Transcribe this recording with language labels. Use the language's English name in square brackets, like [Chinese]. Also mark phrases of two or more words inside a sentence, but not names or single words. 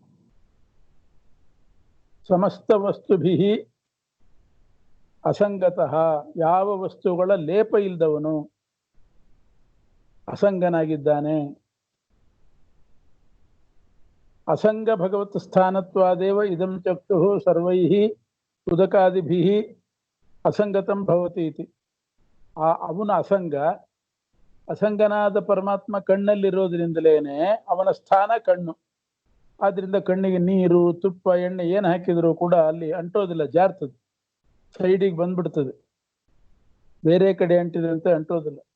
[Sanskrit] ಸಮಸ್ತ ವಸ್ತುಭಿ ಅಸಂಗತಃ, [Kannada] ಯಾವ ವಸ್ತುಗಳ ಲೇಪ ಇಲ್ದವನು, ಅಸಂಗನಾಗಿದ್ದಾನೆ. [Sanskrit] ಅಸಂಗ ಭಗವತ್ ಸ್ಥಾನತ್ವಾದೇವ ಇದಂ ಚಕ್ಷು ಸರ್ವೈಃ ಉದಕಾದಿಭಿಃ ಅಸಂಗತಂ ಭವತಿ ಇತಿ. [Kannada] ಅವನ ಅಸಂಗನಾದ ಪರಮಾತ್ಮ ಕಣ್ಣಲ್ಲಿರೋದ್ರಿಂದಲೇನೆ ಅವನ ಸ್ಥಾನ ಕಣ್ಣು. ಆದ್ರಿಂದ ಕಣ್ಣಿಗೆ ನೀರು, ತುಪ್ಪ, ಎಣ್ಣೆ ಏನು ಹಾಕಿದ್ರು ಕೂಡ ಅಲ್ಲಿ ಅಂಟೋದಿಲ್ಲ, ಜಾರ್ತದೆ, ಸೈಡಿಗೆ ಬಂದ್ಬಿಡ್ತದೆ. ಬೇರೆ ಕಡೆ ಅಂಟಿದಂತೆ ಅಂಟೋದಿಲ್ಲ.